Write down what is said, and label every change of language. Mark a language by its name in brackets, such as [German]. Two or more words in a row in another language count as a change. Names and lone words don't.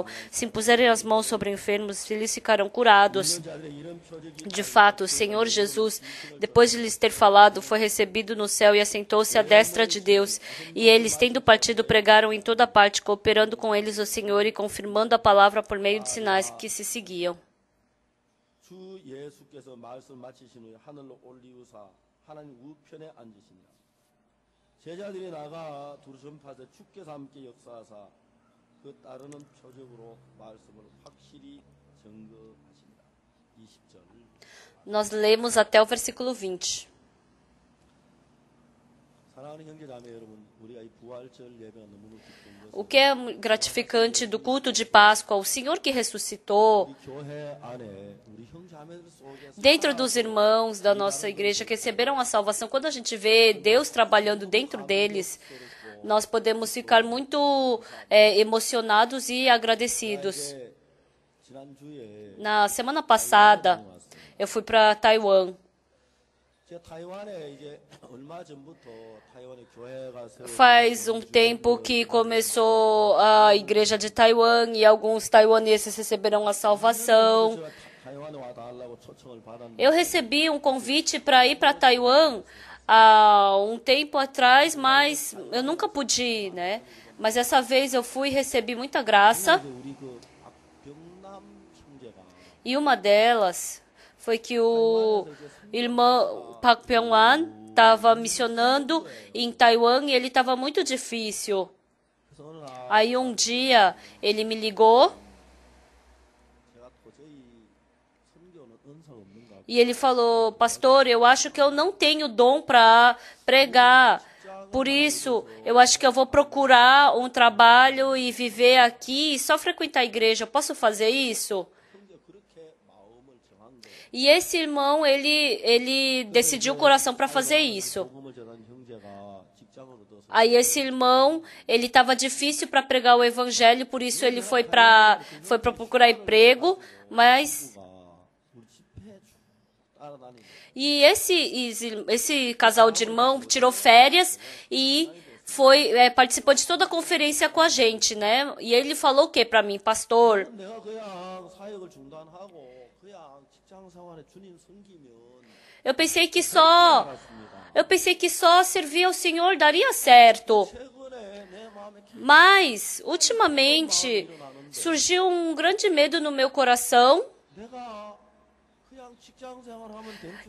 [Portuguese] Se impuserem as mãos sobre enfermos, eles ficarão curados. De fato, o Senhor Jesus, depois de lhes ter falado, foi recebido no céu e assentou-se à destra de Deus. E eles, tendo partido, pregaram em toda parte, cooperando com eles o Senhor e confirmando a palavra por meio de sinais que se seguiam. [Korean] 주 예수께서 말씀 마치신 후에 하늘로 올리우사 하나님 우편에 앉으시니라. 제자들이 나가 두루 전파하되 주께서 함께 역사하사 그 따르는 표적으로 말씀을 확실히 증거하시니라. 20절. [Portuguese] Nós lemos até o versículo 20. [Korean] 사랑하는 형제 자매 여러분, 우리가 이 부활절 예배가 너무나 기쁜 것은 [Portuguese] O que é gratificante do culto de Páscoa, o Senhor que ressuscitou, [Korean] 교회 안에 우리 형제 자매들 속에 [Portuguese] dentro dos irmãos da nossa igreja que receberam a salvação, quando a gente vê Deus trabalhando dentro deles, nós podemos ficar muito emocionados e agradecidos. [Korean] 지난주에 [Portuguese] Na semana passada, eu fui para Taiwan. [Korean] 제가 타이완에 이제 얼마 전부터 타이완의 교회가 세워 [Portuguese] Faz um tempo que começou a igreja de Taiwan e alguns taiwaneses receberam a salvação. [Korean] 타이완에 와달라고 초청을 받았는데 [Portuguese] Eu recebi um convite para ir para Taiwan há um tempo atrás, mas eu nunca pude ir, né? Mas essa vez eu fui e recebi muita graça. [Korean] 우리 그 박병남 형제가 [Portuguese] E uma delas foi que o irmão Park Pyong-wan estava missionando em Taiwan e ele estava muito difícil. [Korean] 그래서 어느 날 [Portuguese] Aí um dia ele me ligou [Korean] 제가 도저히 선교는 은사가 없는가 [Portuguese] e ele falou: pastor, eu acho que eu não tenho dom para pregar. Por isso, eu acho que eu vou procurar um trabalho e viver aqui e só frequentar a igreja. Eu posso fazer isso? [Korean] 형제 그렇게 마음을 정한 거예요. [Portuguese] E esse irmão, ele decidiu o coração para fazer isso. [Korean] 복음을 전한 형제가 직장을 얻어서 [Portuguese] Aí esse irmão, ele estava difícil para pregar o evangelho, por isso ele foi para procurar emprego, mas [Korean] 우리 집회 쭉 따라다니고 [Portuguese] e esse casal de irmão tirou férias e participou de toda a conferência com a gente, né? E ele falou o que para mim, pastor? [Korean] 내가 그냥 사역을 중단하고 그냥 직장 생활에 주님 섬기면 [Portuguese] Eu pensei que só servir ao Senhor daria certo. [Korean] 최근에 내 마음에 [Portuguese] Mas, ultimamente, surgiu um grande medo no meu coração. [Korean] 내가 그냥 직장 생활하면 될 줄